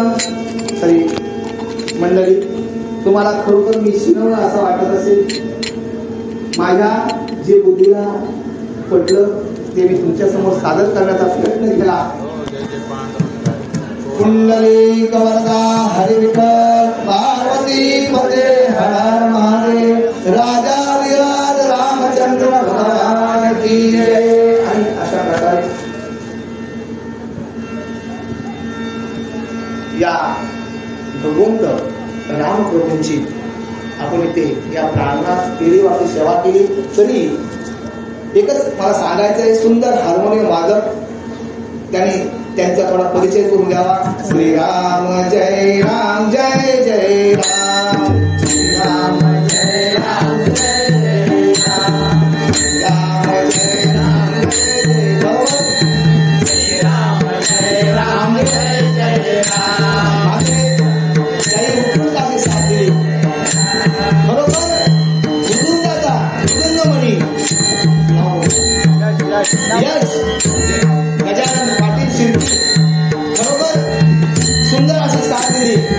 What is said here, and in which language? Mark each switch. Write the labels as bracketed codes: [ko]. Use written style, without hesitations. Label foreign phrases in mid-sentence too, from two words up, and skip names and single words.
[mr] खरी मंडळी, तुम्हाला खरोखर मी शिकवलं असं वाटत असेल. माझ्या जे बुद्धीला पडलं ते मी तुमच्या समोर सादर करण्याचा प्रयत्न केला. कुंडली कवरदा हरी विठ्ठल, पार्वती पदे हर महादेव, राजा विराज रामचंद्र [hi] भगवान की जय. [mr] आणि अशा प्रकारे या भगवंत रामप्रभूंची आपण इथे या प्रांगणात केली वाटी सेवा केली. तरी एकच मला सांगायचं आहे, सुंदर हार्मोनियम वादक त्यांनी त्यांचा थोडा परिचय करून द्यावा. श्रीराम जय राम जय जय राम, श्रीराम जय राम जय जय राम, राम जय राम जय जय राम, श्रीराम जय राम जय जय राम. त्याही उत्कृष्ट अशी साथ दिली. बरोबर मृदुंगाचा मृदुंगमणी यश गजानन पाटील शिर्डी, बरोबर सुंदर अशी साथ दिली.